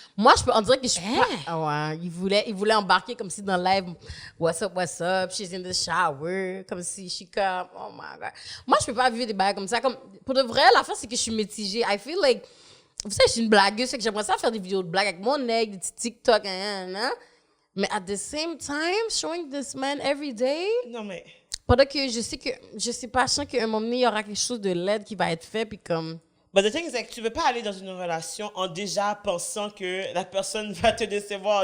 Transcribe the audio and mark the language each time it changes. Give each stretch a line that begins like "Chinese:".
French: Moi, on dirait que je suis pas... Ah ouais, il voulait embarquer comme si dans le live,
English: what's up, she's in the shower,
French: comme si je suis comme,
English: oh my God.
French: Moi, je peux pas vivre des bails comme ça. Comme, pour de vrai, l'affaire, c'est que je suis mitigée.
English: I feel like,
French: vous savez, je suis une blagueuse, fait que j'aimerais ça faire des vidéos de blagues avec mon egg, des petits TikTok, hein.
English: Mais at the same time, showing this man every day,
French: Non, mais... pendant que je sais pas, je sens qu'à un moment donné, il y aura quelque chose de laid qui va être fait, puis comme...
English: But the thing is, like,
French: tu veux pas aller dans une relation en déjà pensant que la personne va te décevoir.